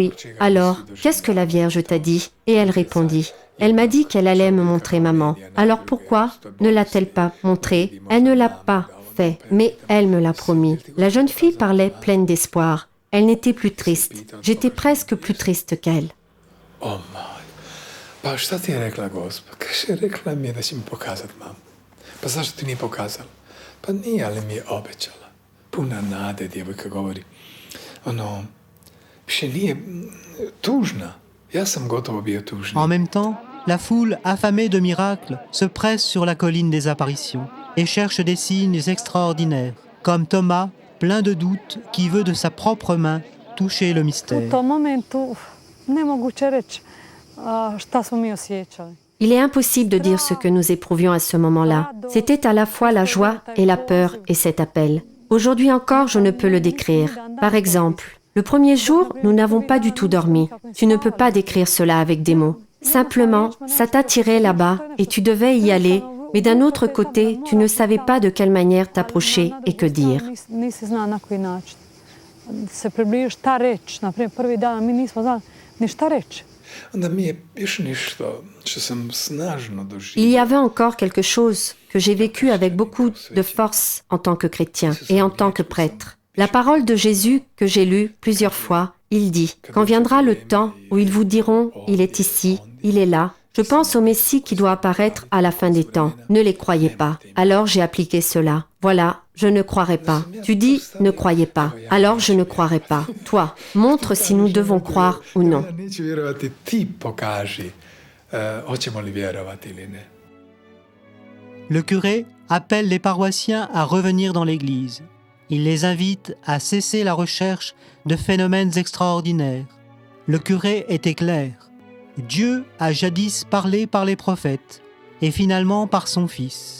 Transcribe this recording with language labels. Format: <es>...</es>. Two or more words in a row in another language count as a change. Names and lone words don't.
<fr>» « Alors, qu'est-ce que la Vierge t'a dit? » Et elle répondit, « Elle m'a dit qu'elle allait me montrer maman. Alors pourquoi ne l'a-t-elle pas montrée? Elle ne l'a pas fait, mais elle me l'a promis. » La jeune fille parlait pleine d'espoir. Elle n'était plus triste. J'étais presque plus triste qu'elle.</fr> <hr>Oh moj, pa šta ti je rekla Gospa? Kaže, rekla mi je da će mi pokazat mamu. Pa zašto ti nije pokazala? Pa nije, ali mi je obećala. Puna nade, djevojka govori. Ono, više nije tužna. Ja sam gotovo bio tužni.</hr> <fr>En même temps, la foule affamée de miracles se presse sur la colline des apparitions et cherche des signes extraordinaires, comme Thomas, plein de doutes, qui veut de sa propre main toucher le mystère.</fr> <hr>U tom momentu nemoguće reći šta smo mi osjećali.</hr> <fr>Il est impossible de dire ce que nous éprouvions à ce moment-là. C'était à la fois la joie et la peur et cet appel. Aujourd'hui encore, je ne peux le décrire. Par exemple, le premier jour, nous n'avons pas du tout dormi. Tu ne peux pas décrire cela avec des mots. Simplement, ça t'attirait là-bas et tu devais y aller, mais d'un autre côté, tu ne savais pas de quelle manière t'approcher et que dire.</fr> <hr>Nisi znao na koji način se približiš, šta reći. Naprimjer, prvi dan mi nismo znali ni šta reći. Onda mi je još nešto što sam snažno doživio.</hr> <fr>Il y avait encore quelque chose que j'ai vécu avec beaucoup de force en tant que chrétien et en tant que prêtre. La parole de Jésus que j'ai lue plusieurs fois, il dit « Quand viendra le temps où ils vous diront « Il est ici, il est là », je pense au Messie qui doit apparaître à la fin des temps. Ne les croyez pas. Alors j'ai appliqué cela. Voilà, je ne croirai pas. Tu dis « Ne croyez pas ». Alors je ne croirai pas. Toi, montre si nous devons croire ou non.</fr> <hr>Neću vjerovati, ti pokaži hoćemo li vjerovati ili ne.</hr> <fr>Le curé appelle les paroissiens à revenir dans l'église. Il les invite à cesser la recherche de phénomènes extraordinaires. Le curé était clair. Dieu a jadis parlé par les prophètes et finalement par son Fils.</fr>